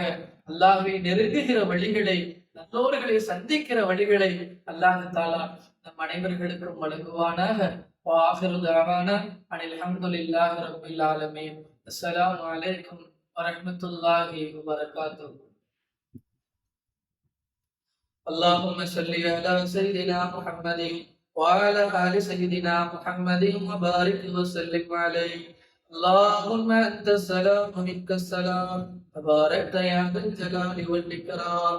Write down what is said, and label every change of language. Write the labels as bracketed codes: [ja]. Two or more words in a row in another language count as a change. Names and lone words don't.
[ta] அல்லாஹ்வை நெருங்குகிற வழிகளை, நல்லோர்களை சந்திக்கிற வழிகளை அல்லாஹு தாலா நம் அனைவர்களுக்கும் வழங்குவானாக. [ar] وآخر دعوانا أن الحمد لله رب العالمين. السلام عليكم ورحمة الله وبركاته. اللهم صل على سيدنا محمد وعلى آل سيدنا محمد وبارك وسلم عليه. اللهم أنت السلام ومنك السلام تباركت يا ذا الجلال والإكرام.